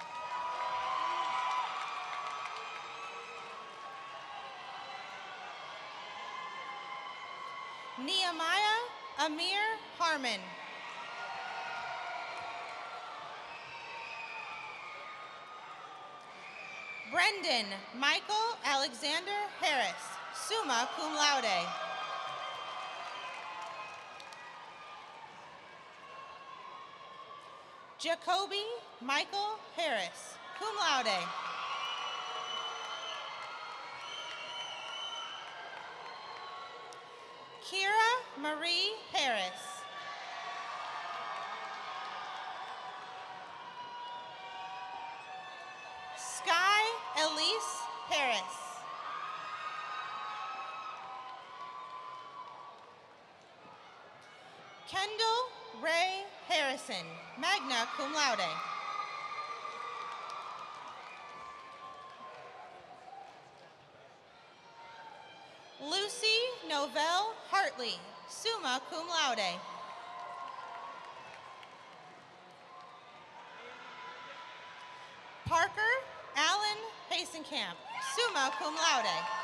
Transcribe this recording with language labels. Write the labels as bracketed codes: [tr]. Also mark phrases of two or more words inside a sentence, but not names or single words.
[en] Nehemiah Amir Harmon. Brendan Michael Alexander Harris, [la] summa cum laude. [en] Jacoby Michael Harris, [la] cum laude. [en] Kira Marie Harris. Sky Elise Harris. Kendall Ray Harrison, [la] magna cum laude. [en] Lucy Novell Hartley, [la] summa cum laude. [en] Parker Allen Hasenkamp, [la] summa cum laude.